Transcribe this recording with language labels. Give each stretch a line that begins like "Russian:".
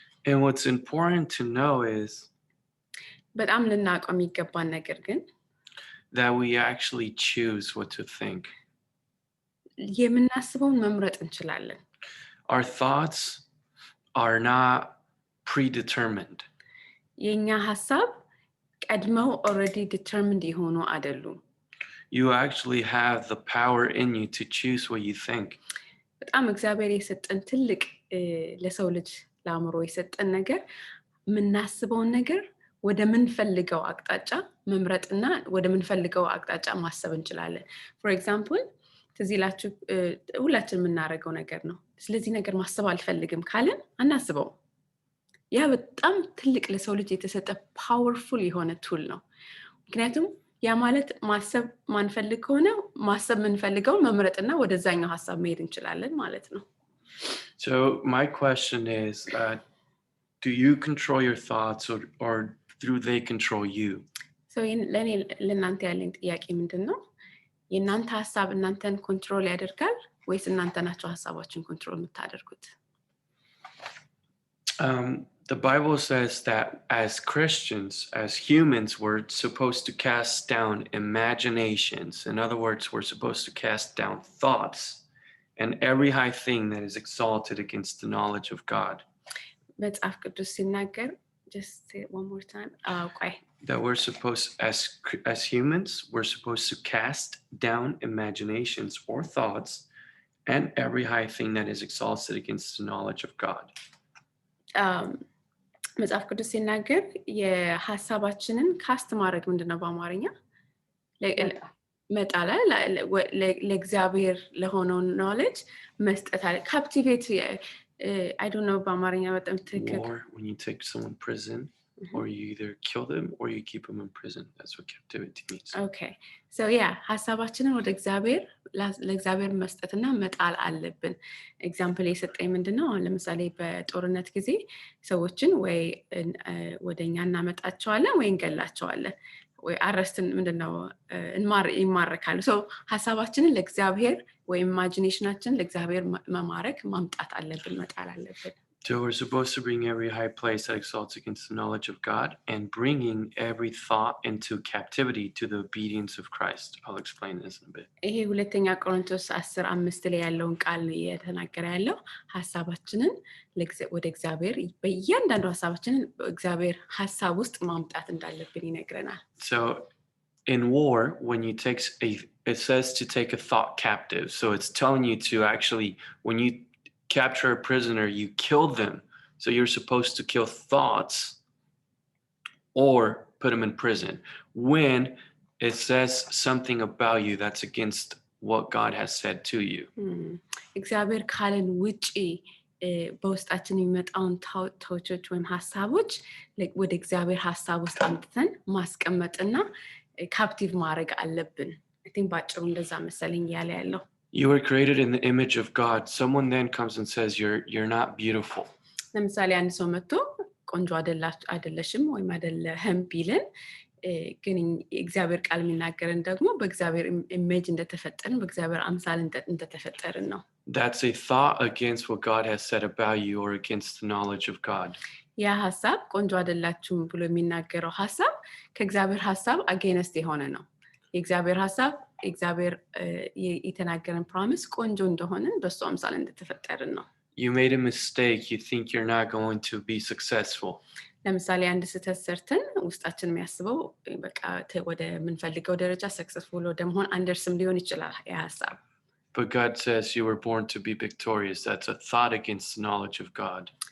English: And what's important to know is
Amharic: በጣም ልናውቀው የሚገባን ነገር ግን
English: that we actually choose what to think.
Amharic: የምናስበውን መምረጥ እንችላለን
English: Our thoughts are not predetermined.
Amharic: የኛ ሐሳብ ቀድመው
English: already determined
Amharic: የሆኑ አይደሉም
English: You actually have the power in you to choose what you think.
Amharic: በጣም እግዚአብሔር የሰጠን ትልቅ ለሰው ልጅ ለአእምሮ የሰጠን ነገር የምናስበውን ነገር ወደ ምንፈልገው አቅጣጫ መምረጥና ወደ ምንፈልገው አቅጣጫ ማሰብ እንችላለን።
English: for example
Amharic: ትዝ ይላችሁ ሁላችንም የምናደርገው ነገር ነው። ስለዚህ ነገር ማሰብ አልፈልግም ካለን አናስበው። ያ በጣም ትልቅ ለሰው ልጅ የተሰጠ ፓወርፉል የሆነ ቱል ነው። ምክንያቱም ያ ማለት ማሰብ ማንፈልግ ከሆነ ማሰብ ምንፈልገው መምረጥና ወደዛኛው ሐሳብ መሄድ እንችላለን ማለት ነው።
English: So my question is, do you control your thoughts or do they control you?
Amharic: So ለኔ ለእናንተ ያለኝ ጥያቄ ምንድነው? የእናንተ ሐሳብ እናንተን ኮንትሮል ያደርጋል ወይስ እናንተ ናችሁ ሐሳባችሁን ኮንትሮል የምታደርጉት?
English: The Bible says that as Christians, as humans, we're supposed to cast down imaginations. In other words, we're supposed to cast down thoughts and every high thing that is exalted against the knowledge of God.
Amharic: መጽሐፍ ቅዱስ ሲናገር,
English: just say it one more time. Okay. That we're supposed, as humans, we're supposed to cast down imaginations or thoughts and every high thing that is exalted against the knowledge of God.
Amharic: መጽሐፍ ቅዱስ ሲናገር የሐሳባችንን ካስት ማድረግ ምንድነው በአማርኛ? መጣል ለእግዚአብሔር ለሆነው knowledge መስጠት አለ።
English: captivate I don't know
Amharic: በአማርኛ በጣም ትክክል።
English: Or when you take someone prison, or you either kill them or you keep them in prison. That's what captivity means. Okay.
Amharic: So yeah, ሐሳባችንን ወደ እግዚአብሔር ለእግዚአብሔር መስጠትና መጣል አለብን። ኤግዛምፕል የሰጠኝ ምንድነው? ለምሳሌ በጦርነት ጊዜ ሰዎችን ወይ ወደኛ እናመጣቸዋለን ወይ እንገላቸዋለን ወይ አረስትን ምንድነው ይማረካሉ። so ሐሳባችንን ለእግዚአብሔር ወይ ኢማጂኔሽናችን ለእግዚአብሔር መማረክ ማምጣት አለብን መጣል አለብን።
English: So we're supposed to bring every high place that exalts against the knowledge of God and bringing every thought into captivity to the obedience of Christ. I'll explain this in a bit.
Amharic: ይሄ ሁለተኛ ቆሮንቶስ 10:5 ላይ ያለውን ቃል እየተናገረ ያለው ሐሳባችንን ወደ እግዚአብሔር በእያንዳንዱ ሐሳባችንን እግዚአብሔር ሐሳብ ውስጥ ማምጣት እንዳለብን ይነግረናል።
English: So in war, when you take it says to take a thought captive. So it's telling you to actually, when you capture a prisoner, you kill them. So you're supposed to kill thoughts or put them in prison. When it says something about you that's against what God has said to you.
Amharic: እግዚአብሔር ካለን ውጪ በውስጣችን የሚመጣውን ታውቶች ወይም ሐሳቦች ወደ እግዚአብሔር ሐሳብ ውስጥ አምጥተን ማስቀመጥና ካፕቲቭ ማድረግ አለብን።
English: I think
Amharic: ባጭሩ እንደዛ መሰለኝ ያለ ያለው።
English: You were created in the image of God. Someone then comes and says you're not beautiful.
Amharic: ለምሳሌ አንድ ሰው መጥቶ ቆንጆ አይደለሽም ወይም አይደለህም ቢለን ግን እግዚአብሔር ቃል የሚናገረን ደግሞ በእግዚአብሔር ኢሜጅ እንደተፈጠርን በእግዚአብሔር አምሳል እንደተፈጠርን ነው።
English: That's a thought against what God has said about you or against the knowledge of God.
Amharic: ያ ሐሳብ ቆንጆ አይደላችሁም ብሎ የሚናገረው ሐሳብ ከእግዚአብሔር ሐሳብ አጌንስት የሆነ ነው። የእግዚአብሔር ሐሳብ እግዚአብሔር የተናገረን ፕሮሚስ ቆንጆ እንደሆነን በሱ አምሳል እንደተፈጠርን ነው።
English: You made a mistake, you think you're not going to be successful.
Amharic: ለምሳሌ አንድ ስህተት ሰርተን ውስጣችን የሚያስበው በቃ ወደ ምንፈልገው ደረጃ ሰክሰስፉል ወደ መሆን አንደርስም ሊሆን ይችላል ያ ሐሳብ።
English: But God says you were born to be victorious. That's a thought against the knowledge of God.